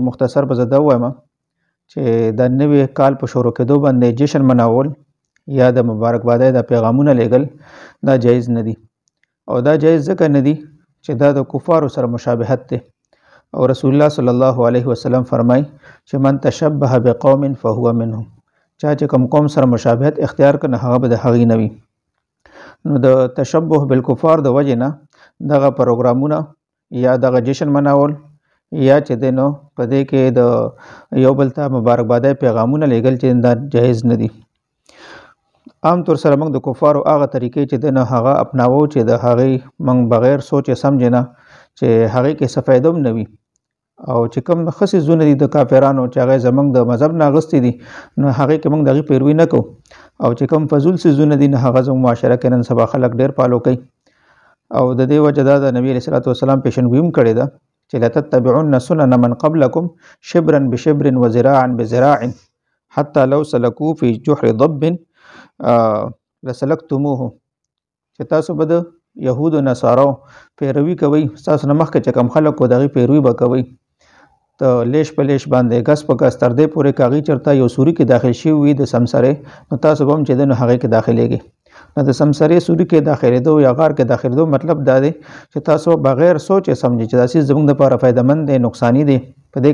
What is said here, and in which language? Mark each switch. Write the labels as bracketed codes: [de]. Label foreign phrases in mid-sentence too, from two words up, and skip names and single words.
[ps] مختصر به زه دا ووایم چې د نوي کال په شروع کېدو باندې جشن مناول یا د مبارکبادۍ د پیغامونه لیږل دا جایز نه دي او دا جایز ځکه نه دي چې دا د کفارو سره مشابهت دی او رسول الله [ar] صلی الله علیه وسلم [ps] فرمای چې [ar] من تشبه بقوم فهو منهم [ps] چا چې کوم قوم سره مشابهت اختیار کړي هغه به د هغې نه وي نو د [ar] تشبه بالکفار [ps] د وجې نه دغه پروګرامونه یا دغه جشن مناول یا چې دی نو په دې کې د یو بل ته مبارکبادۍ پیغامونه لیږل چې دا جایز نه دي عام طور سره موږ د کفارو هغه طریقې چې دی نو هغه اپناوو چې د هغې موږ بغیر سوچ سمجې نه چې هغې کې څه فایده هم نه وي او چې کوم ښه څیزونه دي د کافرانو چې هغه زموږ د مذهب نه اخیستي دي نو هغې کې موږ د هغې پیروي نه کوو او چې کوم فضول څیزونه دي نو هغه زموږ معاشره کې نن سبا خلک ډېر فالو کوي او د دې وجه دا د نبي [ar] علیه الصلاة والسلام [ps] پیشنګویي هم کړې ده چې [ar] لتتبعن سنن من قبلكم شبرا بشبر وذراعا بذراع حتى لو سلكوا في جحر ضب [ps] لسلكتموه چې تاسو به د یهودو نصارو پیروي کوئ تاسو نه مخکې چې کوم خلک و د هغې پیروي به کوئ ته لیش په لیش باندې ګس په ګس تر دې پورې که هغې چېرته یو سوري کې داخل شوي وي د سمسرې نو تاسو به هم چې دی نو هغې کې داخلېږئ نو د سمسرې سوري کې داخلېدو یا غار کې داخلېدو مطلب دا دی چې تاسو بغیر سوچ سمجھئ چې دا څیز زموږ دپاره فایدهمند دی نقصاني دی په دې